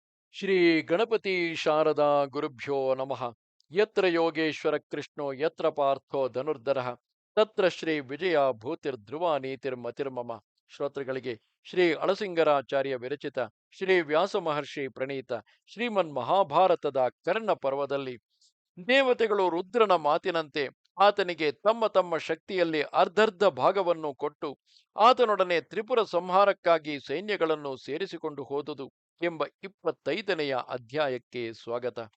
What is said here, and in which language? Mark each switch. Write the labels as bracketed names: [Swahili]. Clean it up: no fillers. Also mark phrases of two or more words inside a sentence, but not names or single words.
[Sanskrit] ಶ್ರೀ ಗಣಪತಿ ಶಾರದಾ ಗುರುಭ್ಯೋ ನಮಃ. ಯತ್ರ ಯೋಗೇಶ್ವರ ಕೃಷ್ಣೋ ಯತ್ರ ಪಾರ್ಥೋ ಧನುರ್ಧರಃ ತತ್ರ ಶ್ರೀ ವಿಜಯ ಭೂತಿರ್ಧ್ರುವ ನೀತಿರ್ಮತಿರ್ಮಮ. [Kannada] ಶ್ರೋತೃಗಳಿಗೆ ಶ್ರೀ ಅಳಸಿಂಗರಾಚಾರ್ಯ ವಿರಚಿತ ಶ್ರೀ ವ್ಯಾಸ ಮಹರ್ಷಿ ಪ್ರಣೀತ ಶ್ರೀಮನ್ ಮಹಾಭಾರತದ ಕರ್ಣ ಪರ್ವದಲ್ಲಿ ದೇವತೆಗಳು ರುದ್ರನ ಮಾತಿನಂತೆ ಆತನಿಗೆ ತಮ್ಮ ತಮ್ಮ ಶಕ್ತಿಯಲ್ಲಿ ಅರ್ಧರ್ಧ ಭಾಗವನ್ನು ಕೊಟ್ಟು ಆತನೊಡನೆ ತ್ರಿಪುರ ಸಂಹಾರಕ್ಕಾಗಿ ಸೈನ್ಯಗಳನ್ನು ಸೇರಿಸಿಕೊಂಡು ಹೋದುದು ಎಂಬ 25ನೆಯ ಅಧ್ಯಾಯಕ್ಕೆ ಸ್ವಾಗತ.